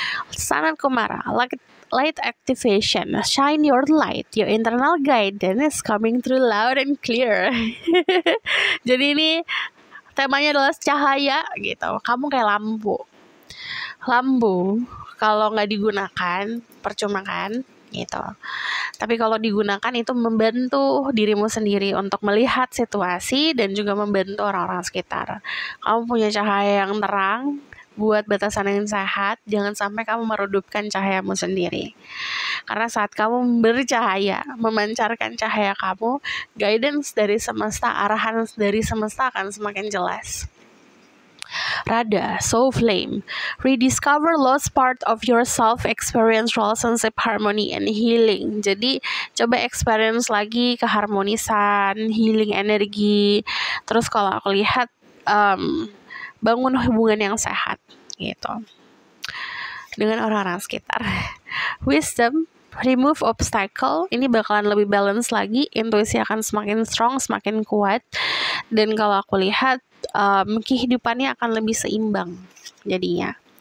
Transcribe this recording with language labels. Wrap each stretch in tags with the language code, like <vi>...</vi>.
<en>Sanat Kumara, light activation, shine your light, your internal guidance is coming through loud and clear.</en> <id>Jadi ini temanya adalah cahaya gitu. Kamu kayak lampu. Lampu kalau nggak digunakan percuma kan gitu. Tapi kalau digunakan itu membantu dirimu sendiri untuk melihat situasi dan juga membantu orang-orang sekitar. Kamu punya cahaya yang terang buat batasan yang sehat. Jangan sampai kamu meredupkan cahayamu sendiri. Karena saat kamu bercahaya, memancarkan cahaya kamu, guidance dari semesta, arahan dari semesta akan semakin jelas.</id> <en>Radha, Soul Flame, rediscover lost part of yourself, experience relationship harmony and healing.</en> <id>Jadi coba experience lagi keharmonisan, healing energi. Terus kalau aku lihat bangun hubungan yang sehat gitu dengan orang-orang sekitar.</id> <en>Wisdom, remove obstacle.</en> <id>Ini bakalan lebih balance lagi. Intuisi akan semakin strong, semakin kuat. Dan kalau aku lihat kehidupannya akan lebih seimbang jadinya.</id>